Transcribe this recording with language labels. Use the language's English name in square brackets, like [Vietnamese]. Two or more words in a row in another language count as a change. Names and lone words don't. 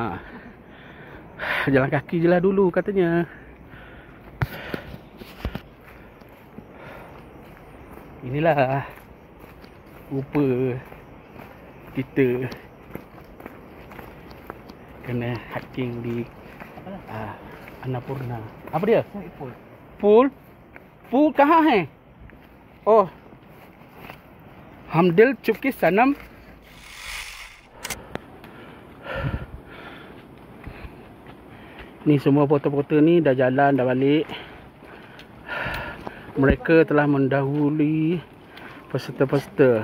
[Malay] Jalan kaki je lah dulu katanya. Inilah rupa kita kena hiking di Annapurna. Apa dia? Pool? Pool [Hindi] कहाँ है? Oh, हम दिल चुके सनम. [Malay] Ni semua porter-porter ni dah jalan, dah balik. Mereka telah mendahului peserta-peserta.